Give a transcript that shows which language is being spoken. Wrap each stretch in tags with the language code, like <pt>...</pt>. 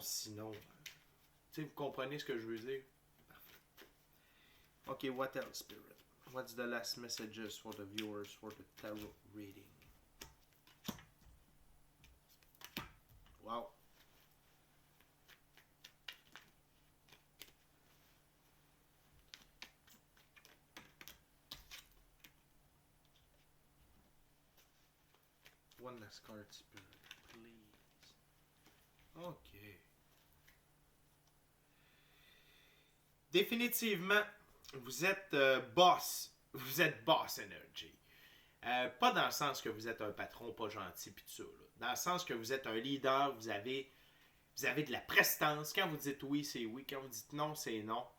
<fr>Sinon, vous comprenez ce que je veux dire? Parfait.</fr> <en>OK, what else, Spirit? What's the last messages for the viewers for the tarot reading? Wow. One last card, Spirit, please. OK.</en> <fr>Définitivement, vous êtes boss. Vous êtes</fr> <en>boss energy.</en> <fr>Pas dans le sens que vous êtes un patron pas gentil pis tout ça. Là. Dans le sens que vous êtes un leader, vous avez Vous avez de la prestance. Quand vous dites oui, c'est oui. Quand vous dites non, c'est non.</fr>